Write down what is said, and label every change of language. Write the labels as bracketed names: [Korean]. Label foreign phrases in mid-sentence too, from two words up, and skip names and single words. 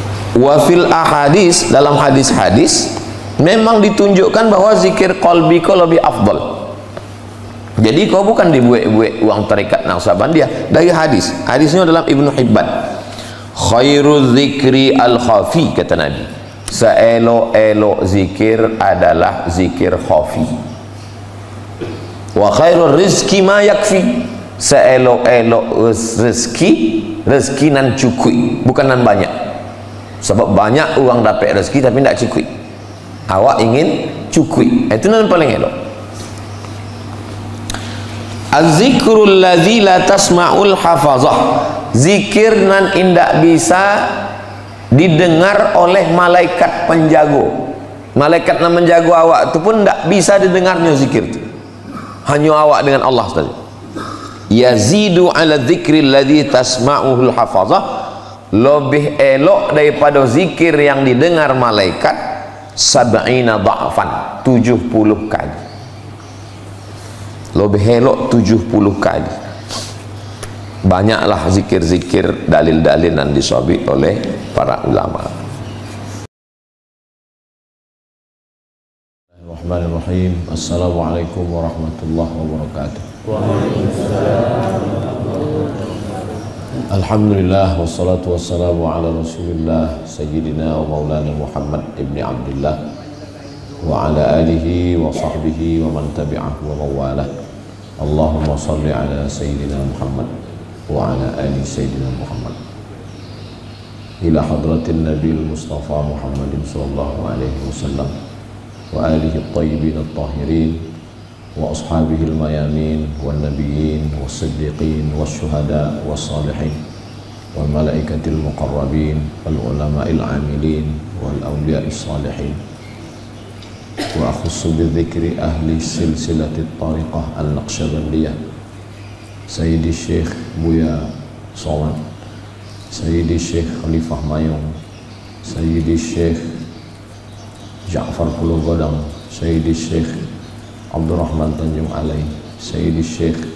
[Arabic] وفي الأحاديث, [Indonesian] dalam hadis-hadis memang ditunjukkan bahwa zikir qalbi kau lebih afdal. Jadi kau bukan dibuat-buat uang tarikat Naqsabandiyah. Dari hadisnya dalam Ibnu Hibban, [Arabic] خير الذكر الخفي, [Indonesian] kata Nabi, seelok-elok zikir adalah zikir khafi. [Arabic] وخير الرزق ما يكفي, [Indonesian] seelok-elok rezeki nan cukup, bukan nan banyak. Sebab banyak orang dapat rezeki tapi tidak cukup. Awak ingin cukup, itu yang paling elok. [Arabic] الذكر الذي لا تسمع الحفظة, [Indonesian] zikir nan indak bisa didengar oleh malaikat penjago. Malaikat nan menjaga awak itu pun tidak bisa didengarnya zikir itu. Hanya awak dengan Allah saja. [Arabic] يزيد على الذكر الذي تسمعه الحفظة, [Indonesian] lebih elok daripada zikir yang didengar malaikat [Arabic] سبعين ضعفا, [Indonesian] 70 kali. Lebih elok 70 kali. Banyaklah zikir-zikir, dalil-dalil yang disabit oleh para ulama. [Arabic] بسم الله الرحمن الرحيم. السلام عليكم ورحمة الله وبركاته. الحمد لله والصلاة والسلام على رسول الله سيدنا ومولانا محمد بن عبد الله وعلى آله وصحبه ومن تبعه ووالاه. اللهم صل على سيدنا محمد وعلى آل سيدنا محمد إلى حضرة النبي المصطفى محمد صلى الله عليه وسلم وآله الطيبين الطاهرين وأصحابه الميامين والنبيين والصديقين والشهداء والصالحين وال الملائكة المقربين والعلماء العاملين والأولياء الصالحين وأخص بذكر أهل سلسلة الطريقة النقشبندية سيدي شيخ Buya Somad، سيدي شيخ Khalifah Mayung، سيدي شيخ Ja'far Pulau Godang، سيدي شيخ Abdurrahman Tanjung Alai، سيدي شيخ